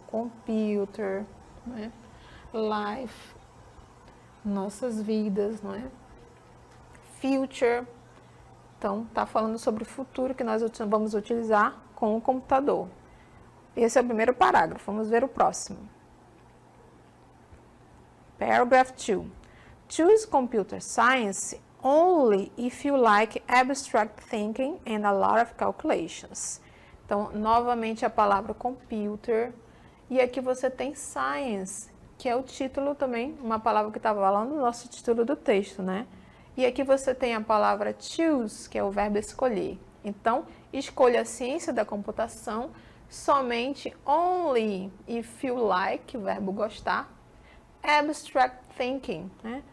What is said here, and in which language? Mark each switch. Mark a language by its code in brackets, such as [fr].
[pt] Computer, né? Life, nossas vidas, não é? Future, então está falando sobre o futuro que nós vamos utilizar com o computador. Esse é o primeiro parágrafo, vamos ver o próximo. [en] Paragraph 2. Choose computer science only if you like abstract thinking and a lot of calculations. [pt] Então, novamente a palavra computer. E aqui você tem science, que é o título também, uma palavra que estava lá no nosso título do texto, né? E aqui você tem a palavra choose, que é o verbo escolher. Então, escolha a ciência da computação somente [en] only if you like, [pt] o verbo gostar, [en] abstract thinking, [pt] né?